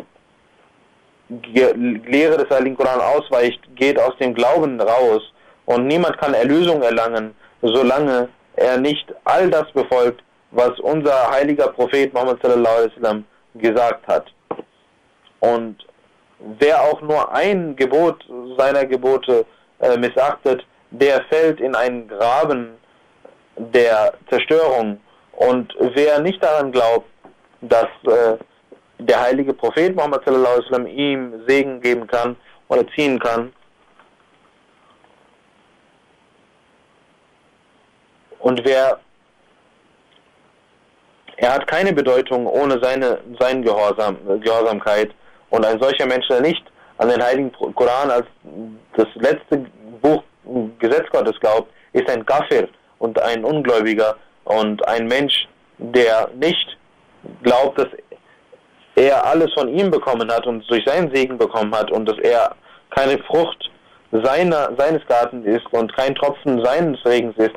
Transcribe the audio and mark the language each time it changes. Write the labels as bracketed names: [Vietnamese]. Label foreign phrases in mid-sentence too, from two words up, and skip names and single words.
[German] Lehre des Heiligen Koran ausweicht, geht aus dem Glauben raus und niemand kann Erlösung erlangen, solange er nicht all das befolgt, was unser heiliger Prophet Muhammad [Arabic] صلى الله عليه وسلم [German] gesagt hat. Und wer auch nur ein Gebot seiner Gebote missachtet, der fällt in einen Graben der Zerstörung. Und wer nicht daran glaubt, dass der heilige Prophet Muhammad [Arabic] صلى الله عليه وسلم [German] ihm Segen geben kann oder ziehen kann, Und er hat keine Bedeutung ohne seine Gehorsamkeit. Und ein solcher Mensch, der nicht an den Heiligen Koran als das letzte Buch Gesetz Gottes glaubt, ist ein Kafir und ein Ungläubiger und ein Mensch, der nicht glaubt, dass er alles von ihm bekommen hat und durch seinen Segen bekommen hat und dass er keine Frucht seines Gartens ist und kein Tropfen seines Regens ist.